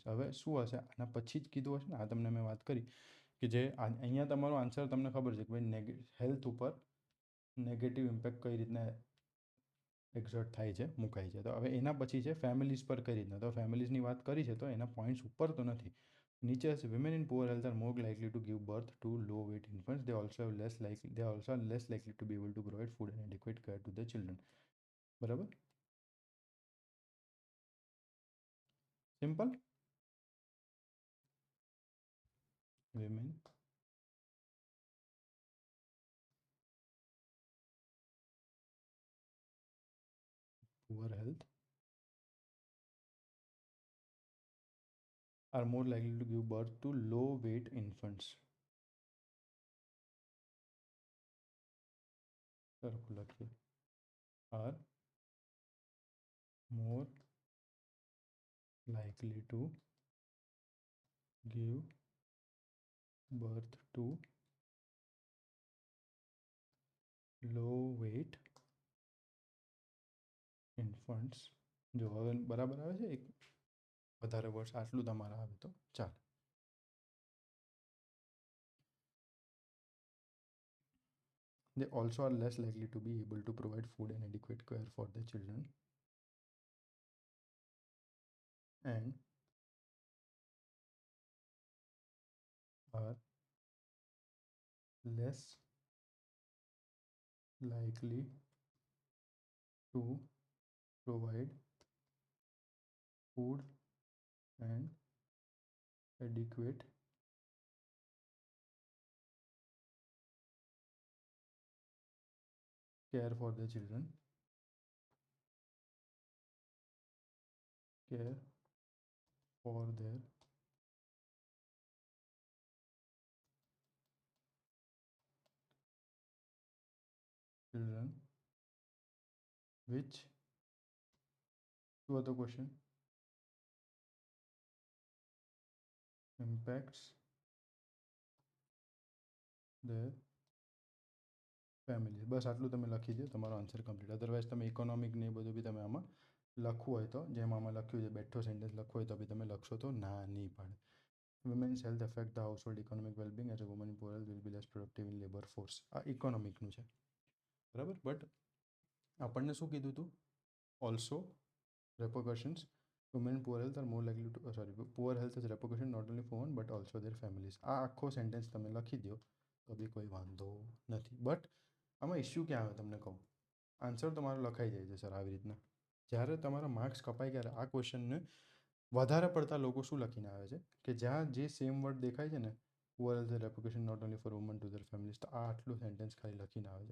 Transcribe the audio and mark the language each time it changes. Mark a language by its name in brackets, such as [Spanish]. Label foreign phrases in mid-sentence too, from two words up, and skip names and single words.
[Gujarati] હવે શું હશે? આના પછી જ કીધું હશે ને. આ તમને મેં વાત કરી કે જે અહીંયા તમારો આન્સર તમને ખબર છે કે ભાઈ હેલ્થ ઉપર [English] negative impact [Gujarati] કઈ રીતના એક્ઝર્ટ થાય છે, મુકાય છે. તો હવે એના પછી છે ફેમિલીઝ પર કઈ રીતના. તો ફેમિલીઝની વાત કરી છે તો એના પોઈન્ટ્સ ઉપર તો નથી. નીચે હશે [English] women in poor health are more likely to give birth to low weight infants. They also are less likely to be able to provide food and adequate care to their children. [Gujarati] બરાબર? સિમ્પલ. [English] women poor health are more likely to give birth to low weight infants. [Gujarati] સરખું લખીએ. [English] are more likely to give birth to low weight infants. [Gujarati] જો હવે બરાબર આવે છે? એક વધારે વર્ષ આટલું તમારે આવે તો ચાલે. [English] They also are less likely to be able to provide food and adequate care for their children. And are less likely to provide food and adequate care for the children, care for their children which, [Gujarati] શું હતો ક્વેશ્ચન, [English] impacts their family. [Gujarati] બસ આટલું તમે લખી દો, તમારો આન્સર કમ્પ્લીટ. અધરવાઇઝ તમે ઇકોનોમિક ને એ બધું બી તમે આમાં લખવું હોય તો, જેમ આમાં લખ્યું છે બેઠો સેન્ટેન્સ લખવું હોય તો બી તમે લખશો તો ના નહીં પાડે. [English] women's health affect the household economic wellbeing as a woman poor health will be less productive in labour force. [Gujarati] આ ઇકોનોમિકનું છે, બરાબર. બટ આપણને શું કીધું હતું, [English] ઓલ્સો repercussions, women poor health are more likely to poor health is repercussion not only for women but also their families. [Gujarati] આ આખો સેન્ટેન્સ તમે લખી દો તો બી કોઈ વાંધો નથી. બટ આમાં ઇશ્યુ ક્યાં આવે તમને કહું, આન્સર તમારો લખાઈ જાય છે સર આવી રીતના. જ્યારે તમારા માર્ક્સ કપાય ત્યારે આ ક્વેશ્ચનને વધારે પડતા લોકો શું લખીને આવે છે કે જ્યાં જે [English] same word [Gujarati] દેખાય છે ને, [English] poor health repercussion not only for woman to their families, [Gujarati] તો આ આટલું સેન્ટેન્સ ખાલી લખીને આવે છે.